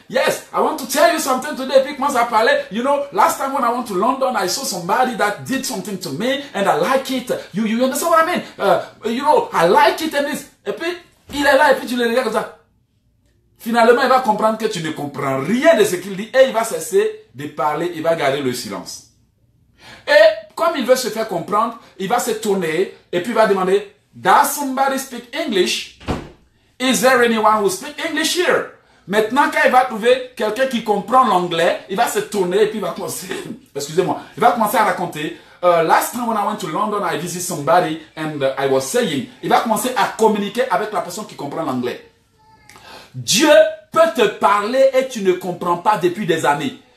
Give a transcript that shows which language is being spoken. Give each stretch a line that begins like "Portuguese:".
English: Yes, I want to tell you something today.
French: Puis il commence à parler.
English: You know, last time when I went to London, I saw somebody that did something to me and I like it. You understand what I mean? You know, I like it and this.
French: Et puis, il est là et puis tu le regardes comme ça. Finalement, il va comprendre que tu ne comprends rien de ce qu'il dit et il va cesser de parler, il va garder le silence. Et comme il veut se faire comprendre, il va se tourner et puis il va demander,
English: does somebody speak English? Is there anyone who speaks English here?
French: Maintenant, quand il va trouver quelqu'un qui comprend l'anglais, il va se tourner et puis il va commencer, excusez-moi, il va commencer à raconter,
English: last time when I went to London, I visited somebody and I was saying,
French: il va commencer à communiquer avec la personne qui comprend l'anglais. Dieu peut te parler et tu ne comprends pas depuis des années.